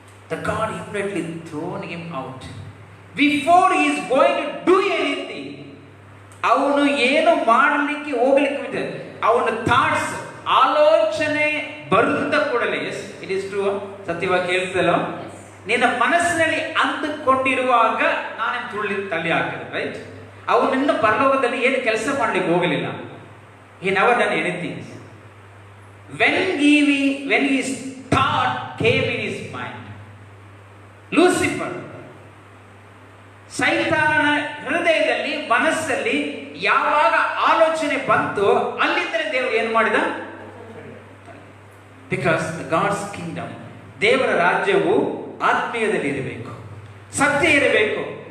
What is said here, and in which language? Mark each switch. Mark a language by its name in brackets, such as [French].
[English] The God immediately thrown him out before he is going to do anything. [Kannada] ಅವನು ಏನು ಮಾಡಲಿಕ್ಕೆ ಹೋಗ್ಲಿಕ್ಕೆ ಅವನ ಥಾಟ್ಸ್, ಆಲೋಚನೆ ಬರುತ್ತ ಕೂಡಲೇ, [English] yes it is true, [Kannada] ಸತ್ಯವಾಗಿ ಹೇಳ್ತಲ್ಲ, ನಿನ್ನ ಮನಸ್ಸಿನಲ್ಲಿ ಅಂದುಕೊಂಡಿರುವಾಗ ನಾನೇ ತಳ್ಳಿ ಹಾಕಿದೆ. ರೈಟ್? ಅವನು ನಿನ್ನ ಪರಲೋಕದಲ್ಲಿ ಏನು ಕೆಲಸ ಮಾಡ್ಲಿಕ್ಕೆ ಹೋಗಲಿಲ್ಲ. [English] he never done anything. when his thought came in his mind, Lucifer, [Kannada] ಸೈತಾನನ ಹೃದಯದಲ್ಲಿ, ಮನಸ್ಸಲ್ಲಿ ಯಾವಾಗ ಆಲೋಚನೆ ಬಂತು, ಅಲ್ಲಿಂದಲೇ ದೇವರು ಏನು ಮಾಡಿದ? [English] because God's kingdom, [Kannada] ದೇವರ ರಾಜ್ಯವು ಆತ್ಮೀಯದಲ್ಲಿ ಇರಬೇಕು, ಸತ್ಯ ಇರಬೇಕು.